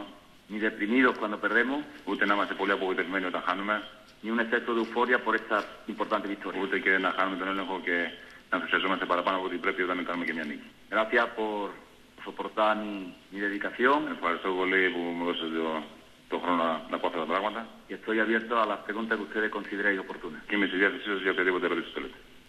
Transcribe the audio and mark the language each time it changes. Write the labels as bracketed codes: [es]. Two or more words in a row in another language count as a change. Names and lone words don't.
[es] Ni deprimidos cuando perdemos. [el] Ούτε να είμαστε πολύ απογοητευμένοι όταν χάνουμε. [es] Ni un exceso de euforia por esta importante victoria. [el] Ούτε και να χάνουμε τον έλεγχο και να ενθουσιαζόμαστε παραπάνω από ό,τι πρέπει όταν κάνουμε και μια νίκη. [es] Gracias por soportar mi dedicación. [el] Ευχαριστώ πολύ που μου δώσατε το χρόνο να πω αυτά τα πράγματα. [es] Y estoy abierto a las preguntas que ustedes consideréis oportunas. [el] Και είμαι στη διάθεσή σας για οποιαδήποτε ερώτηση θέλετε.